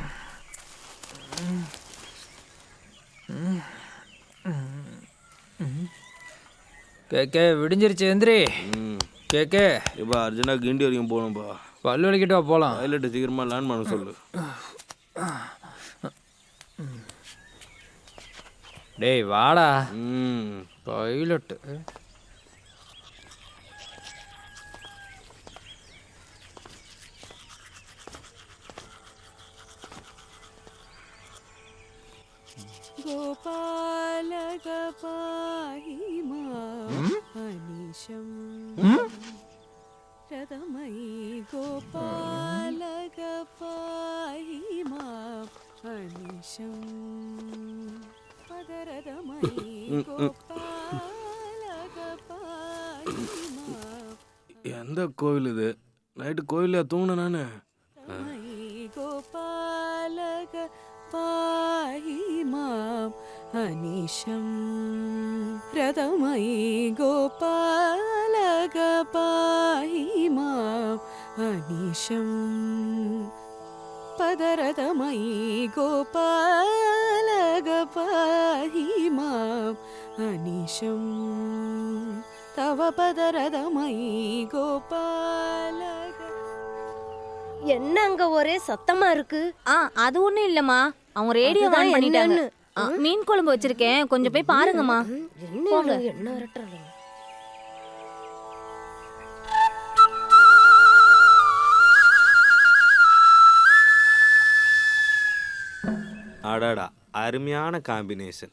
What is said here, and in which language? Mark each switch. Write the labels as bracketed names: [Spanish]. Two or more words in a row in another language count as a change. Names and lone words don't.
[Tamil] கேக்கே விடிஞ்சிருச்சு எந்திரி. கேக்கே இப்போ அர்ஜென்டாக கிண்டி வரைக்கும் போகணும்பா. பல்லு வலிக்கிட்டா போகலாம். பைலட்டு சீக்கிரமாக லேர்ன் பண்ண சொல்லு. டேய் வாடா. பைலட்டு [Sanskrit] गोपालक पाहि मां अनिशं रदमयि गोपालक पाहि मां अनिशं पदरदमयि गोपालक पाहि मां. [Tamil] எந்த கோவில் இது? நைட்டு கோவிலில் தூங்கினேன் நான். [Sanskrit] गोपालक पाहि मां अनिशं रदमयि गोपालक पाहि मां अनिशं पदरदमयि गोपालक पाहि मां अनिशं तव पदरदमयि गोपालक. [Tamil] என்ன அங்க ஒரே சத்தமா இருக்கு? அது ஒண்ணும் இல்லம்மா, அவங்க [English] radio on [Tamil] பண்ணிட்டாங்க. மீன் குழம்பு வச்சிருக்கேன், கொஞ்சம் போய் பாருங்கம்மா. என்ன என்ன அரட்டறாங்க? அடாடா, அருமையான காம்பினேஷன்.